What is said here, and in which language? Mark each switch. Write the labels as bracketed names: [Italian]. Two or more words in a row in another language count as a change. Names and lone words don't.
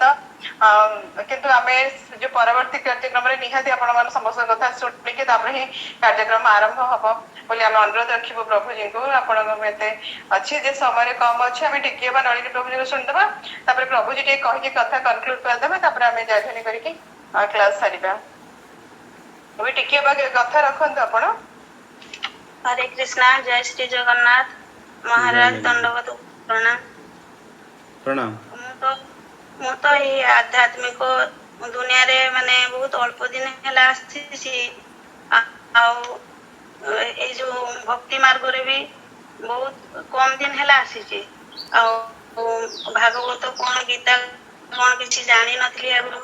[Odia] କିନ୍ତୁ ଆମେ ଯୋଉ ପରବର୍ତ୍ତୀ କାର୍ଯ୍ୟକ୍ରମରେ ନିହାତି ଆପଣମାନେ ସମସ୍ତଙ୍କ କଥା ଶୁଣିକି ତାପରେ ହିଁ କାର୍ଯ୍ୟକ୍ରମ ଆରମ୍ଭ ହବ ବୋଲି ଆମେ ଅନୁରୋଧ ରଖିବୁ ପ୍ରଭୁଜୀଙ୍କୁ। ଆପଣଙ୍କ ଏତେ ଅଛି ଯେ ସମୟରେ କମ ଅଛି, ଆମେ ଟିକେ ନଳିନୀ ପ୍ରଭୁଜୀଙ୍କୁ ଶୁଣିଦେବା, ତାପରେ ପ୍ରଭୁଜୀ ଟିକେ କହିକି କଥା କନକ୍ଲୁଡ କରିଦେବା, ତାପରେ ଆମେ ଜୟଧ୍ୱନି କରିକି କ୍ଲାସ ସାରିବା। ଏବେ ଟିକେ କଥା ରଖନ୍ତୁ ଆପଣ। [Hindi] हरे कृष्णा, जय श्री जगन्नाथ। महाराज दंडवत प्रणाम। प्रणाम। [Odia] ମୁଁ ତ ଏଇ ଆଧ୍ୟାତ୍ମିକ ଦୁନିଆରେ ମାନେ ବହୁତ ଅଳ୍ପ ଦିନ ହେଲା ଆସିଛି। ଆଉ ଏଇ ଯୋଉ ଭକ୍ତି ମାର୍ଗରେ ବି ବହୁତ କମ ଦିନ ହେଲା ଆସିଛି। ଆଉ ଭାଗବତ କଣ ଗୀତା କଣ କିଛି ଜାଣିନଥିଲି ଆଗରୁ।